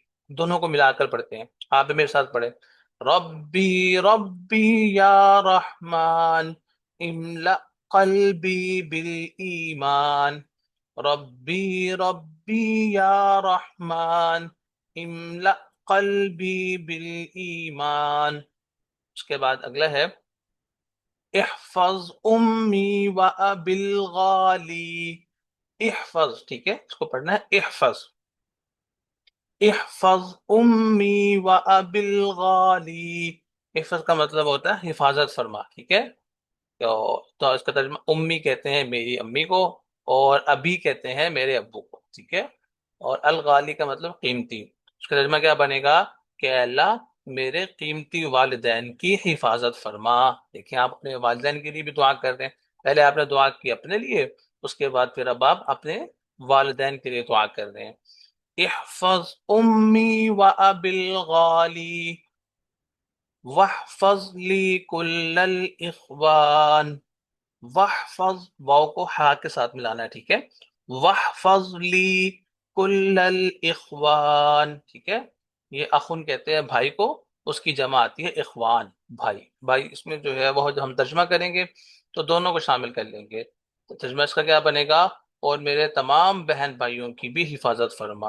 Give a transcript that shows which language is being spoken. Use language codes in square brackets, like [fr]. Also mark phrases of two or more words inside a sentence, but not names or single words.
[ur] دونوں کو ملا کر پڑھتے ہیں، آپ بھی میرے ساتھ پڑھیں، [ar] ربی ربی یا رحمان، املا قلبی بالایمان، ربی ربی یا رحمان، املا قلبی بالایمان۔ [ur] اس کے بعد اگلا ہے، [ar] احفظ امی و ابی الغالی، احفظ، [ur] ٹھیک ہے، اس کو پڑھنا ہے احفظ، [ar] احفظ امی و ابی الغالی۔ [ur] احفظ کا مطلب ہوتا ہے حفاظت فرما، ٹھیک ہے۔ تو اس کا ترجمہ، امی کہتے ہیں میری امی کو، اور ابھی کہتے ہیں میرے ابو کو، ٹھیک ہے، اور الغالی کا مطلب قیمتی۔ اس کا ترجمہ کیا بنے گا کہ اے اللہ میرے قیمتی والدین کی حفاظت فرما۔ دیکھیں آپ اپنے والدین کے لیے بھی دعا کر رہے ہیں، پہلے آپ نے دعا کی اپنے لیے، اس کے بعد پھر اب آپ اپنے والدین کے لیے دعا کر رہے ہیں۔ [ar] احفظ امی و ابی الغالی، واحفظ لی کل الاخوان، واحفظ، [ur] واو کو ہا کے ساتھ ملانا ہے، ٹھیک ہے، [ar] واحفظ لی کل الاخوان، [ur] ٹھیک ہے۔ یہ اخن کہتے ہیں بھائی کو، اس کی جمع آتی ہے اخوان، بھائی بھائی۔ اس میں جو ہے وہ جو ہم ترجمہ کریں گے تو دونوں کو شامل کر لیں گے، تو ترجمہ اس کا کیا بنے گا، اور میرے تمام بہن بھائیوں کی بھی حفاظت فرما۔